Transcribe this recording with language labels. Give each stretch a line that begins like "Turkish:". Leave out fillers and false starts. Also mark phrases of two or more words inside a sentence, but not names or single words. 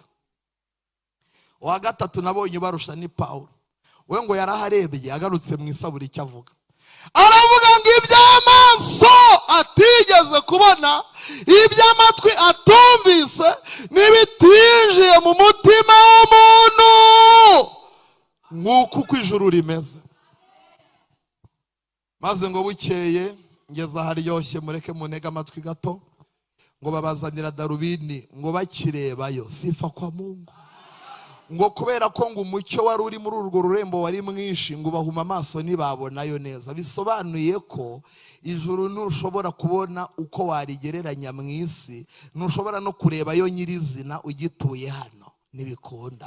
Kinyarwanda: Wa gatatu nabonye barusha ni Paulo, we ngo yaraharebye agarutse mu isaburi icyo avuga, aravuga ngo iby'amaso atigeze kubona, iby'amatwi atumvise, n'ibitinjiye mu mutima w'umuntu, nk'uko ijuru rimeze. Maze ngo bukeye ngeze aharyoshye, mureke munega amatwi gato, ngo babazanira darubini, ngo bakirebayo
Swahili: sifa kwa Mungu,
Kinyarwanda: ngo kubera ko ngo umucyo wari uri muri urwo rurembo wari mwinshi, ngo bahuma amaso ntibabonayo neza. Bisobanuye ko ijuru ntushobora kubona uko warigereranya mu isi, ntushobora no kurebayo nyirizina ugituye hano, ntibikunda.